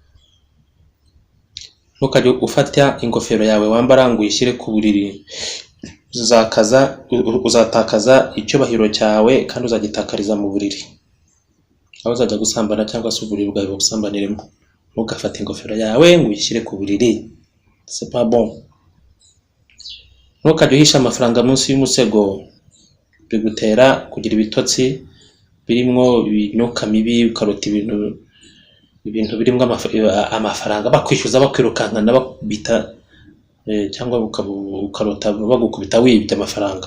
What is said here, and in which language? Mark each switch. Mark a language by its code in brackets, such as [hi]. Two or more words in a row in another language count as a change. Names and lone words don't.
[rw] Ntukajye ufata ingofero yawe wambara ngo uyishyire ku buriri, uzatakaza icyubahiro cyawe kandi uzagitakariza mu buriri. Aho uzajya gusambana cyangwa se uburiri bwawe busambaniremo. Ntugafate ingofero yawe ngo uyishyire ku buriri, [fr] c'est pas bon. [rw] Ntukajye uhisha amafaranga munsi y'umusego, bigutera kugira ibitotsi birimo imyuka mibi, ukarota ibintu birimo amafaranga bakwishyuza bakwirukankana bakubita, cyangwa ukarota bagukubita wibye amafaranga.